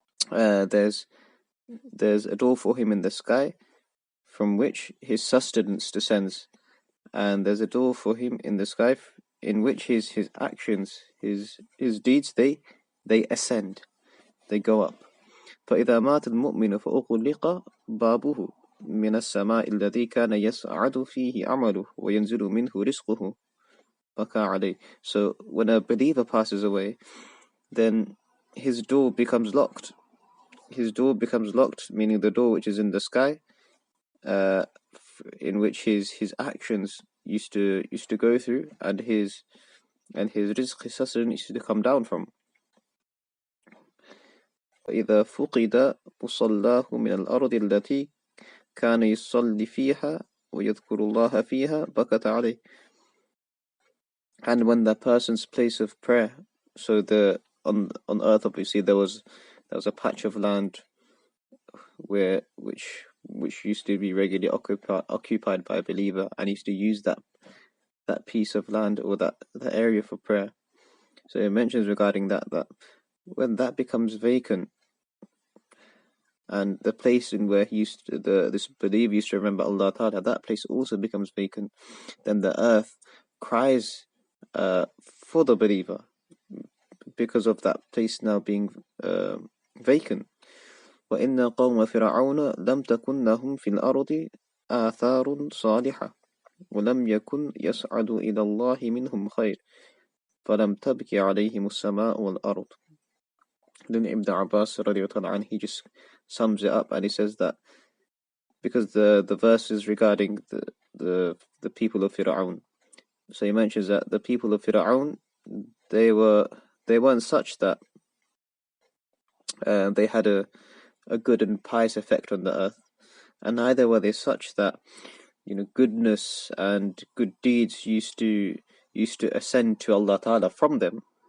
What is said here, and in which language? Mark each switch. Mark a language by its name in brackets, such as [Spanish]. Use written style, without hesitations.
[English] there's a door for him in the sky from which his sustenance descends, and there's a door for him in the sky in which his actions, his deeds, they ascend, they go up. [Arabic] فإذا مات المؤمن فأغلق بابه من السماء الذي كان يسعد فيه عمله وينزل منه رزقه بكى عليه. [English] So when a believer passes away, then his door becomes locked. His door becomes locked, meaning the door which is in the sky, in which his actions used to go through, and his rizq, his sustenance used to come down from. [Arabic] إذا فقد مصلاه من الأرض التي كان يصلي فيها ويذكر الله فيها بكت عليه. [English] And when that person's place of prayer, so on earth obviously there was a patch of land which used to be regularly occupied by a believer, and used to use that piece of land or that area for prayer. So it mentions regarding that when that becomes vacant, and the place in where this believer used to remember Allah Ta'ala, that place also becomes vacant, then the earth cries for the believer because of that place now being vacant. [Arabic] وإن قوم فرعون لم تكن لهم في الأرض آثار صالحة ولم يكن يسعد إلى الله منهم خير فلم تبكي عليهم السماء والأرض. [English] Then Ibn Abbas radiallahu anhu, he just sums it up and he says that because the verse is regarding the people of Fir'aun. So he mentions that the people of Fir'aun, they weren't such that they had a good and pious effect on the earth, and neither were they such that goodness and good deeds used to ascend to Allah Ta'ala from them.